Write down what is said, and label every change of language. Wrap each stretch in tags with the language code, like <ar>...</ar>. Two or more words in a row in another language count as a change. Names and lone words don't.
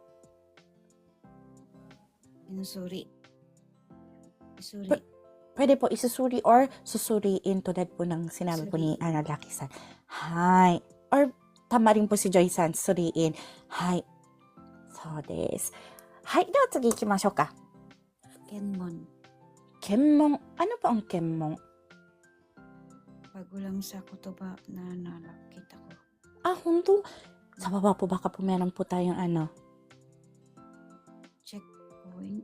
<tl>Inusuri. Isuri. Pwede po isusuri or susuriin tulad po ng sinabi po ni Lucky-san. Hay. Or tama rin po si Joy-san, suriin.</tl> <ja>はい。そうです. はい、では次行きましょうか. Kenmon.</ja> <tl>Kenmon. Ano po ang kenmon? Pagulang sa kutoba na nakita ko.</tl> <ja>Honto?</ja> <tl>Sa baba po, baka po meron po tayong</tl> <en>Checkpoint.</en>